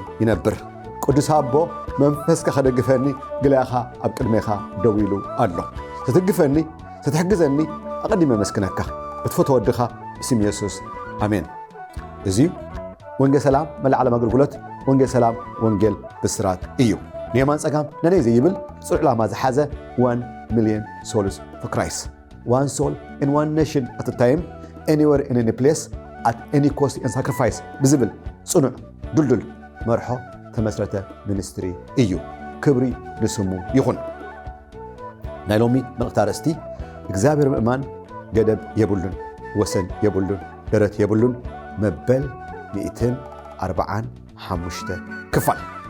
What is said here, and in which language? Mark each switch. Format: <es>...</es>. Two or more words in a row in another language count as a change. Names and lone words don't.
<ti>ይነብር ቅዱስ አቦ መንፈስካ ከደግፈኒ ግላኻ ኣብ ቅድሜኻ ደው ኢሉ ኣሎ ትትግፈኒ ትትሕግዘኒ ኣቀዲመ መስክነካ እትፈትዎ ወድኻ ብስም ኢየሱስ ኣሜን እዚ ወንጌል ሰላም መላዓለም አገልግሎት ወንጌል ሰላም ወንጌል ብስራት እዩ ንየማን ጸጋም ነነይ ዘይብል ጽዑ ዓላማ ዝሓዘ</ti> <en>1 million souls for Christ. One soul in one nation at a time, anywhere in any place, at any cost and sacrifice. Visible,</en> <ti>ጽኑዕ ዱልዱል መርሖ ተመስረተ ሚኒስትሪ እዩ ክብሪ ንስሙ ይኹን ናይ ሎሚ መልእኽቲ ኣርእስቲ እግዚአብሔር ምእማን ገደብ የብሉን ወሰን የብሉን ደረት የብሉን መበል 145 ክፋል</ti>